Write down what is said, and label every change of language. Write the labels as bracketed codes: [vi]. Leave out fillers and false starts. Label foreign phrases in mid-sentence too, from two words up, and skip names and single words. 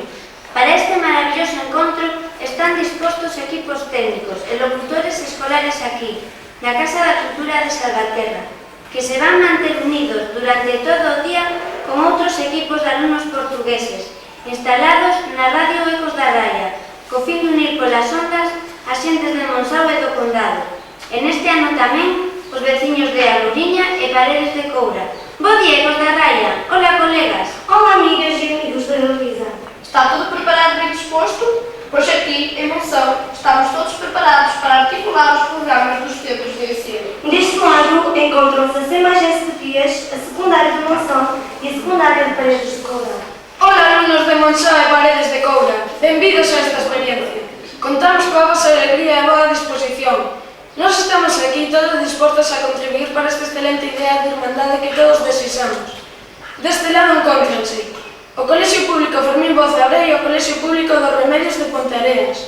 [gl] Para este maravilloso encontro están dispostos equipos técnicos e locutores escolares aquí, na Casa da Cultura de Salvaterra, que se van manter unidos durante todo o día con outros equipos de alumnos portugueses instalados na Radio Ecos da Raia, co fin de unir polas ondas as xentes de Monzón e do Condado. E neste ano tamén os veciños de Aluriña e Paredes de Coura. Bo día, Ecos da Raia. Hola, colegas. [pt] Olá, amigas e amigos da Elisa. Está tudo preparado e bem disposto? Pois aqui, em Monzón, estamos todos preparados para articular os programas dos centros de ensino. Deste lado encontram-se a CMAG Sofias, a secundária de Monzón e a secundária de Paredes de Coura. [gl] Hola, alumnos de Monzón e Paredes de Coura. Benvidos a esta experiencia. Contamos coa vosa alegría e boa disposición. Nós estamos aquí todos dispostos a contribuir para esta excelente idea de irmandade que todos desexamos. Deste lado encontranse o Colexio Público Fermín Bozabre e o Colexio Público dos Remedios de Ponteareas,